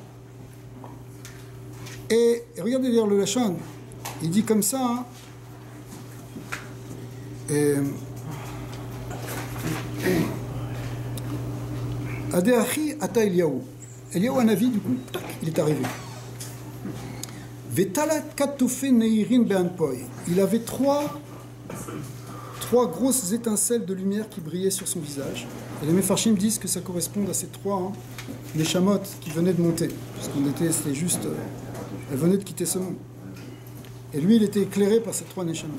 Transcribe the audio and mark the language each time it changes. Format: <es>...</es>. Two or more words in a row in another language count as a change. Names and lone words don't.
<fr>Et regardez d'ailleurs le Lachon, il dit comme ça,</fr> <arc>אדהכי אתא אליהו. Eliyahu Hanavi,</arc> <fr>du coup, tac, il est arrivé.</fr> <arc>ותלת קטפי נורין באנפוי.</arc> <fr>Il avait trois grosses étincelles de lumière qui brillaient sur son visage. Et les Mefarshim disent que ça correspond à ces trois Neshamot qui venaient de monter. Parce c'était juste... elles venaient de quitter ce monde. Et lui, il était éclairé par ces trois Neshamot.</fr>